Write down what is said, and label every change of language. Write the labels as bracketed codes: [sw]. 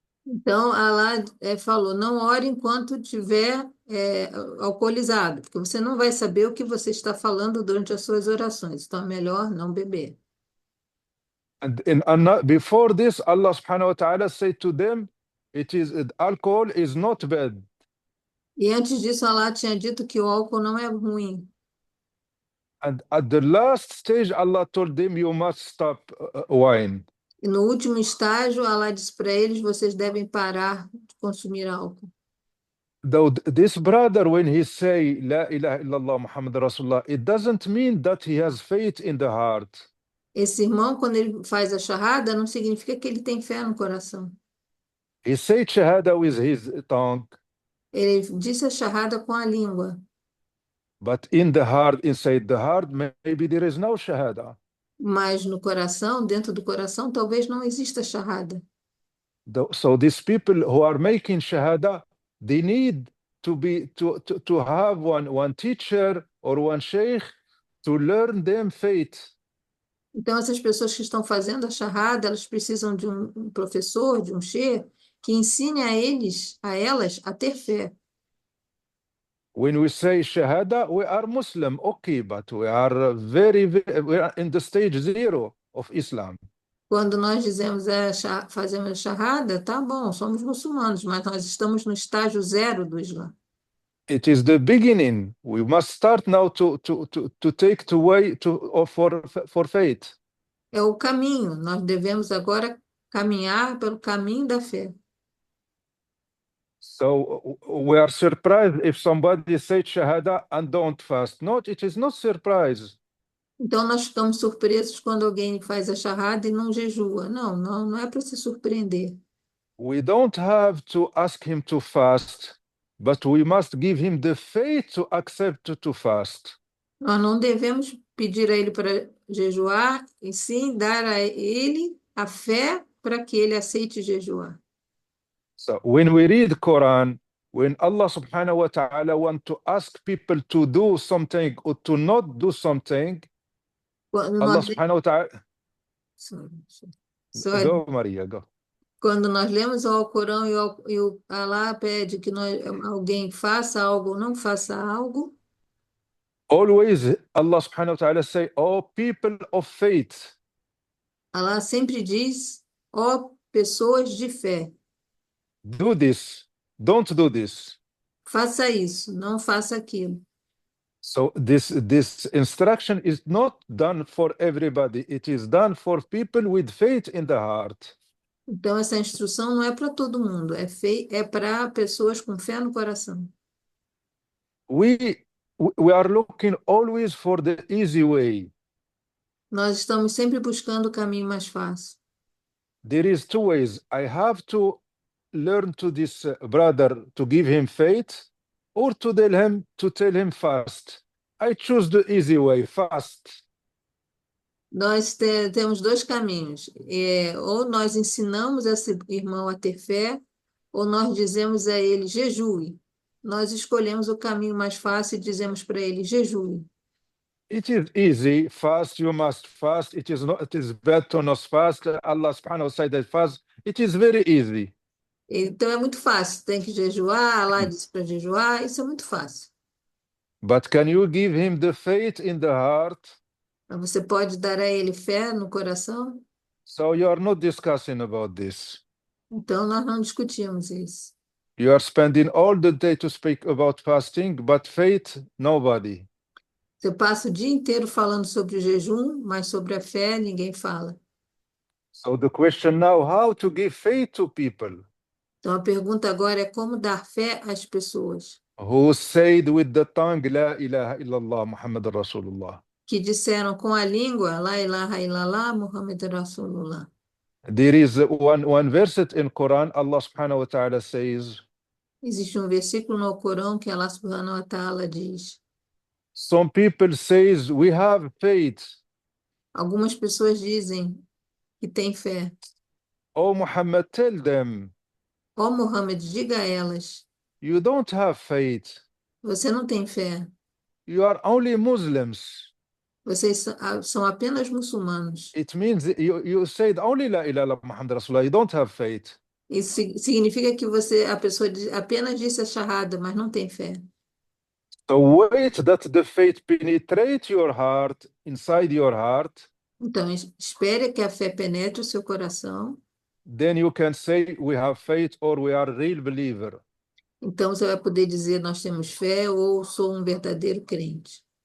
[pt] Então, Allah falou, não ore enquanto estiver alcoolizado, porque você não vai saber o que você está falando durante as suas orações. Então, é melhor não beber. [en] And before this, Allah [ar] subhanahu wa ta'ala [en] said to them, alcohol is not bad. [pt] E antes disso, Allah tinha dito que o álcool não é ruim. [en] And at the last stage, Allah told them, you must stop wine. [pt] E no último estágio, Allah disse para eles, vocês devem parar de consumir álcool. [en] Though this brother, when he say, [ar] La ilaha illallah Muhammad Rasulullah, [en] it doesn't mean that he has faith in the heart. [pt] Esse irmão, quando ele faz a shahada, não significa que ele tem fé no coração. [en] He said shahada with his tongue. [pt] Ele disse a shahada com a língua. [en] But in the heart, inside the heart, maybe there is no shahada. [pt] Mas no coração, dentro do coração, talvez não exista shahada. [en] So these people who are making shahada, they need to have one teacher or one sheikh to learn them faith. [pt] Então, essas pessoas que estão fazendo a shahada, elas precisam de um professor, de um sheikh, que ensine a elas a ter fé. [en] When we say shahada, we are Muslim, okay, but we are we are in the stage 0 of Islam. [pt] Quando nós dizemos fazemos a shahada, tá bom, somos muçulmanos, mas nós estamos no estágio 0 do Islã. [en] It is the beginning. We must start now to take the way for faith. [pt] É o caminho. Nós devemos agora caminhar pelo caminho da fé. [en] So we are surprised if somebody says shahada and don't fast. No, it is not surprise. [pt] Então nós ficamos surpresos quando alguém faz a shahada e não jejua. Não é para se surpreender. [en] We don't have to ask him to fast, but we must give him the faith to accept to fast. [pt] Nós não devemos pedir a ele para jejuar, e sim dar a ele a fé para que ele aceite jejuar. [en] So when we read Quran, when Allah [ar] subhanahu wa ta'ala [en] want to ask people to do something or to not do something, [pt] Quando [en] Allah [pt] nós... [ar] subhanahu wa ta'ala... [en] Sorry. Go, Maria, go. [pt] Quando nós lemos o Alcorão e o Allah pede que alguém faça algo ou não faça algo, [en] always Allah [ar] subhanahu wa ta'ala [en] say, oh people of faith. [pt] Allah sempre diz, ó pessoas de fé, [en] do this, don't do this. [pt] faça isso, não faça aquilo. [en] So this instruction is not done for everybody. It is done for people with faith in the heart. [pt] Então, essa instrução não é para todo mundo, é para pessoas com fé no coração. [en] We are looking always for the easy way. [pt] Nós estamos sempre buscando o caminho mais fácil. [en] There is two ways. I have to learn to this brother to give him faith, or to tell him fast. I choose the easy way, fast. [pt] Nós temos dois caminhos. Ou nós ensinamos esse irmão a ter fé, ou nós dizemos a ele jejue. Nós escolhemos o caminho mais fácil e dizemos para ele jejue. [en] It is easy, fast, you must fast. It is bad to not fast. Allah [ar] subhanahu wa ta'ala [en] fast. It is very easy. [pt] Então é muito fácil, tem que jejuar, Allah disse para jejuar, isso é muito fácil. [en] But can you give him the faith in the heart? [pt] Mas você pode dar a ele fé no coração? [en] So you are not discussing about this. [pt] Então nós não discutimos isso. [en] You are spending all the day to speak about fasting, but faith, nobody. [pt] Você passa o dia inteiro falando sobre o jejum, mas sobre a fé ninguém fala. [en] So the question now, how to give faith to people [pt] Então a pergunta agora é como dar fé às pessoas [en] who said with the tongue, [ar] La ilaha illallah, Muhammad Rasulullah. [pt] que disseram com a língua, [ar] La ilaha illallah, Muhammad Rasulullah. [en] There is one verse in Quran, Allah [ar] subhanahu wa ta'ala [en] says, [pt] Existe um versículo no Corão que Allah [ar] subhanahu wa ta'ala [pt] diz. [en] some people says we have faith. [pt] Algumas pessoas dizem que têm fé. [en] Oh Muhammad, tell them, [pt] Ó Muhammad, diga a elas, [en] you don't have faith. [pt] você não tem fé. [en] You are only Muslims. [pt] Vocês são apenas muçulmanos. [en] It means you said only [ar] La ilaha illallah, Muhammad Rasulullah. [en] You don't have faith. [pt] Isso significa que a pessoa apenas disse a shahada, mas não tem fé. [en] So wait that the faith penetrate your heart, inside your heart. [pt] Então, espere que a fé penetre o seu coração. [en] Then you can say we have faith or we are a real believer. [pt] Então, você vai poder dizer nós temos fé ou sou um verdadeiro crente.